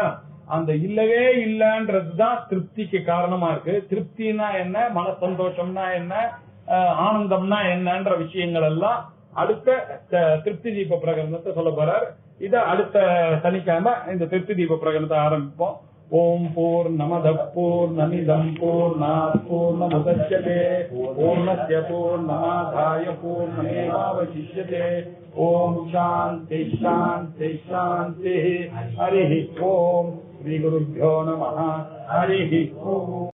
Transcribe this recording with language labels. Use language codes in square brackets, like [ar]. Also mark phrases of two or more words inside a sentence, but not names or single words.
[ta] அந்த இல்லவே இல்லன்றதுதான் திருப்திக்கு காரணமா இருக்கு. திருப்தினா என்ன, மன சந்தோஷம்னா என்ன, ஆனந்தம்னா என்னன்ற விஷயங்கள் எல்லாம் அடுத்த திருப்தி தீப பிரகரணத்தை சொல்ல போறார். இத அடுத்த சனிக்கிழமை இந்த திருப்தி தீப பிரகரணத்தை ஆரம்பிப்போம். [sa] ओम् पूर्णमदः पूर्णमिदं पूर्णात् पूर्णमुदच्यते पूर्णस्य पूर्णमादाय पूर्णमेवावशिष्यते. ओम् शान्ति शान्ति शान्ति. हरि ओम्। श्री गुरुभ्यो नमः. हरि ओम्.